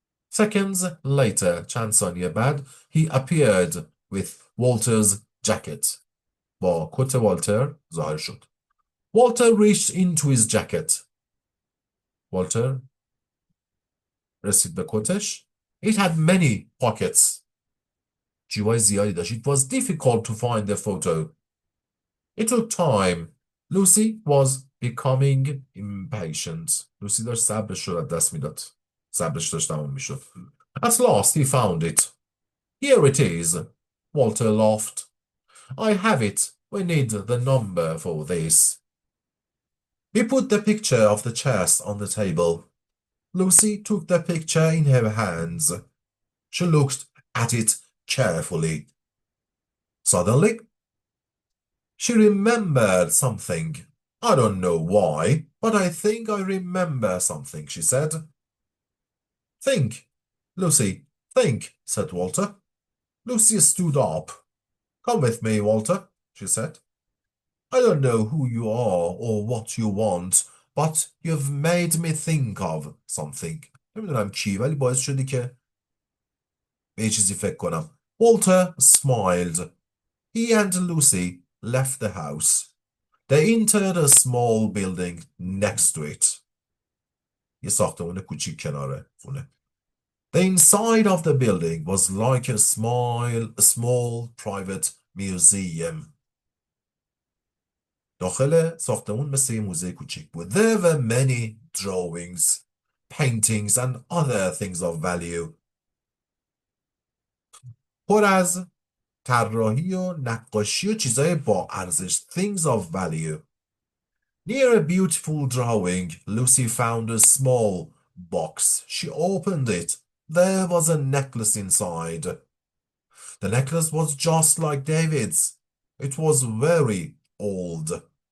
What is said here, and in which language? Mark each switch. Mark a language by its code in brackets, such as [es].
[en] Seconds later, [fa] چند ثانیه بعد, [en] he appeared with Walter's jacket. [fa] با کت والتر ظاهر شد. [en] Walter reached into his jacket. [fa] Walter رسید به کتش. [en] It had many pockets. [fa] جیبای زیادی داشت. [en] It was difficult to find the photo. It took time. Lucy was becoming impatient. [fa] Lucy داشت صبرش رو از دست میداد. صبرش داشت تمام میشد. [en] At last he found it. Here it is. Walter laughed. I have it. We need the number for this. He put the picture of the chest on the table. Lucy took the picture in her hands. She looked at it carefully. Suddenly, she remembered something. I don't know why, but I think I remember something, she said. Think, Lucy, think, said Walter. Lucy stood up. Come with me, Walter, she said. I don't know who you are or what you want, but you've made me think of something. [fa] نمیدونم چی ولی باعث شدی که به یه چیزی فکر کنم. [en] Walter smiled. He and Lucy left the house. They entered a small building next to it. [fa] یه ساختمان کوچیک کنار خونه. [en] The inside of the building was like a small private museum. [fa] داخل ساختمون مثل یه موزه کوچیک بود. [en] There were many drawings, paintings and other things of value. [fa] پر از طراحی و نقاشی و چیزای با ارزش. [en] Things of value. Near a beautiful drawing, Lucy found a small box. She opened it. There was a necklace inside. The necklace was just like David's. It was very old.